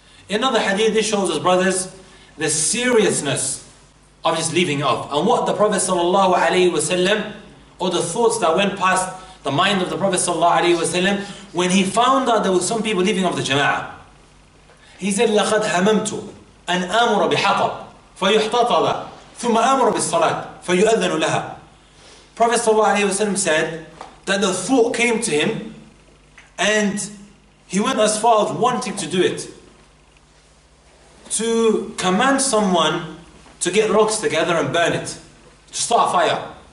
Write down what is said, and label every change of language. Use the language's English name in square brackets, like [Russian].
[English] Another hadith, this shows us, brothers, the seriousness of just leaving off. And what the Prophet ﷺ, or the thoughts that went past the mind of the Prophet ﷺ, when he found out there were some people leaving off the Jama'ah. He said, [Arabic] لَقَدْ هَمَمْتُ أَنْ آمُرَ بِحَطَبْ فَيُحْتَطَبَ ثُمَّ آمُرَ بِالصَّلَاةِ فَيُؤَذَّنُ لَهَا. [English] Prophet ﷺ said that the thought came to him and he went as far as wanting to do it. to command someone to get rocks together and burn it, to start a fire.